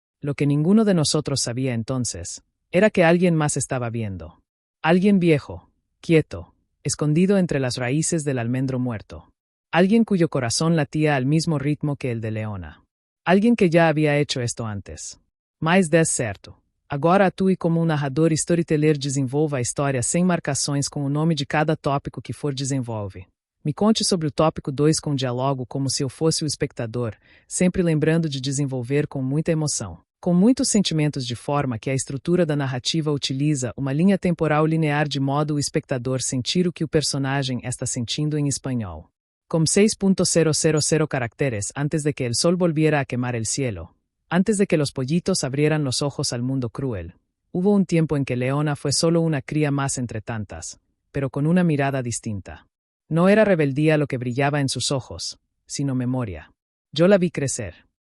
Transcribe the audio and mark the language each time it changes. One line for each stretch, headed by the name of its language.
Spanish: Lo que ninguno de nosotros sabía entonces, era que alguien más estaba viendo. Alguien viejo, quieto, escondido entre las raíces del almendro muerto. Alguien cuyo corazón latía al mismo ritmo que el de Leona. Alguien que ya había hecho esto antes.
Portuguese: Mais de certo. Agora atue como narrador e storyteller, desenvolva a história sem marcações com o nome de cada tópico que for desenvolve. Me conte sobre o tópico 2 com diálogo como se eu fosse o espectador, sempre lembrando de desenvolver com muita emoção. Com muitos sentimentos de forma que a estrutura da narrativa utiliza uma linha temporal linear de modo o espectador sentir o que o personagem está sentindo em espanhol. Com 6.000 caracteres
Spanish: antes de que el sol volviera a quemar el cielo. Antes de que los pollitos abrieran los ojos al mundo cruel, hubo un tiempo en que Leona fue solo una cría más entre tantas, pero con una mirada distinta. No era rebeldía lo que brillaba en sus ojos, sino memoria. Yo la vi crecer.